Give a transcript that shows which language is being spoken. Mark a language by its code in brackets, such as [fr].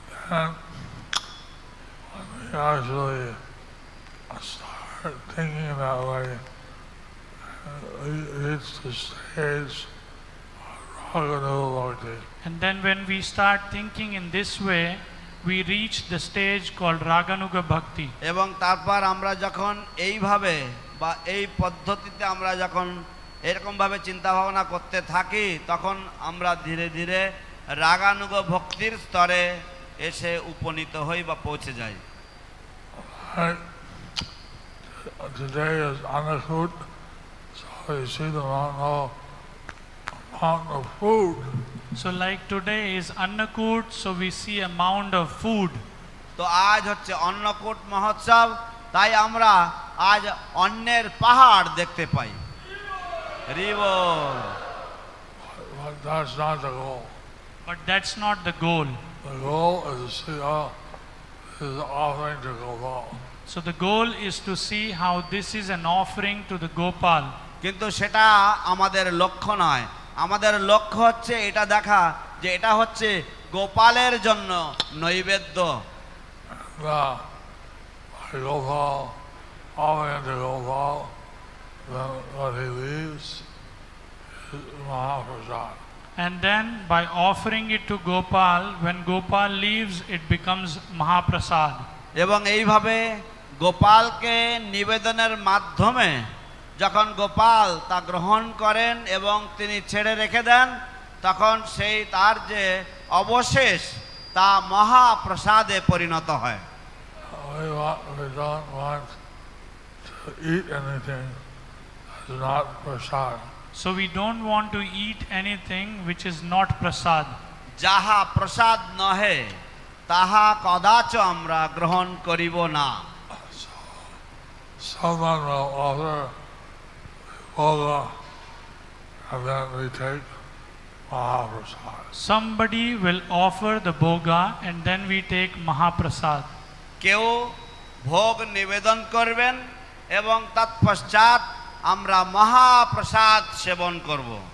[en] And when we actually start thinking that way, it's the stage of Raganuga Bhakti. And then when we start thinking in this way, we reach the stage called Raganuga Bhakti. [bn] এবং তারপর আমরা যখন এইভাবে বা এই পদ্ধতিতে আমরা যখন এরকমভাবে চিন্তা ভাবনা করতে থাকি তখন আমরা ধীরে ধীরে রাগানুগ ভক্তির স্তরে এসে উপনীত হই বা পৌঁছে যাই। [en] Today is Annakut, so you see the mountain of food. So like today is Annakut, so we see a mound of food. [bn] তো আজ হচ্ছে অন্নকূট মহোৎসব, তাই আমরা আজ অন্নের পাহাড় দেখতে পাই। রিবল। [en] But that's not the goal. But that's not the goal. The goal is to see how this is offering to Gopal. So the goal is to see how this is an offering to the Gopal. [bn] কিন্তু সেটা আমাদের লক্ষ্য নয়, আমাদের লক্ষ্য হচ্ছে এটা দেখা যে এটা হচ্ছে গোপালের জন্য নৈবেদ্য। [en] By Gopal, offering to Gopal, then what he leaves is Mahaprasad. And then by offering it to Gopal, when Gopal leaves, it becomes Mahaprasad. [bn] এবং এইভাবে গোপালকে নিবেদনের মাধ্যমে যখন গোপাল তা গ্রহণ করেন এবং তিনি ছেড়ে রেখে দেন, তখন সেই তার যে অবশেষ তা মহাপ্রসাদে পরিণত হয়। [en] We don't want to eat anything that's not prasad. So we don't want to eat anything which is not prasad. [bn] যাহা প্রসাদ নহে তাহা কদাচ আমরা গ্রহণ করিব না। [en] Someone will offer bhoga and then we take Mahaprasad. Somebody will offer the bhoga and then we take Mahaprasad. [bn] কেউ ভোগ নিবেদন করবেন এবং তৎপশ্চাৎ আমরা মহাপ্রসাদ সেবন করব।